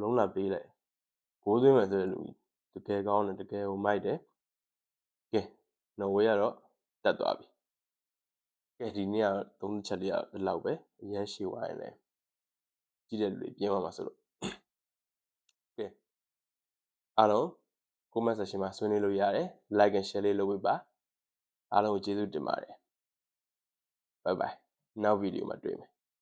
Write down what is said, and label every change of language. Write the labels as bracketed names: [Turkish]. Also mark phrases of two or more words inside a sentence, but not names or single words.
[Burmese] လုံးလာပေးလိုက်ဂိုးသွင်းမယ်ဆိုတဲ့လူတကယ်ကောင်းတယ်တကယ်မိုက်တယ်ကဲနော်ဝေးကတော့တက်သွားပြီကဲဒီနေ့ကတော့သုံးချက်လေးကတော့ဒီလောက်ပဲအရင်ရှေ့ဝိုင်းလဲကြည့်တဲ့လူတွေပြင်ပါမှာဆိုလို့ကဲအားလုံး [English] comment section [Burmese] မှာဆွေးနွေးလို့ရတယ် [English] like and share [Burmese] လေးလုပ်ပေးပါအားလုံးကိုကျေးဇူးတင်ပါတယ် [English] bye bye [Burmese] နောက်ဗီဒီယိုမှာတွေ့မယ်